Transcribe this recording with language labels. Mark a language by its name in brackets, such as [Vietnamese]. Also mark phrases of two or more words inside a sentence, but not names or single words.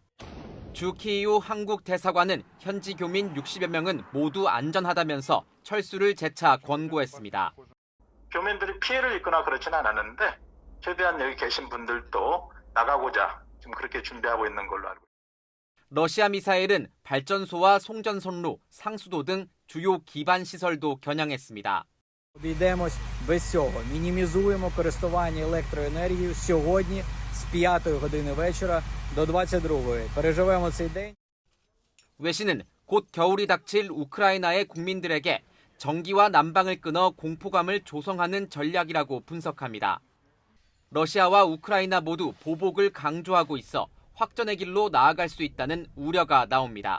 [Korean] 주 키이우 한국 대사관은 현지 교민 60여 명은 모두 안전하다면서 철수를 재차 권고했습니다. 교민들이 피해를 입거나 그렇지는 않았는데 최대한 여기 계신 분들도 나가고자 지금 그렇게 준비하고 있는 걸로 알고 있습니다. 러시아 미사일은 발전소와 송전선로, 상수도 등 주요 기반 시설도 겨냥했습니다. [Ukrainian] Обійдемось без цього. Мінімізуємо користування електроенергією сьогодні з 5 години вечора до 22-ї. переживемо цей день. [Korean] 외신은 곧 겨울이 닥칠 우크라이나의 국민들에게 전기와 난방을 끊어 공포감을 조성하는 전략이라고 분석합니다. 러시아와 우크라이나 모두 보복을 강조하고 있어 확전의 길로 나아갈 수 있다는 우려가 나옵니다.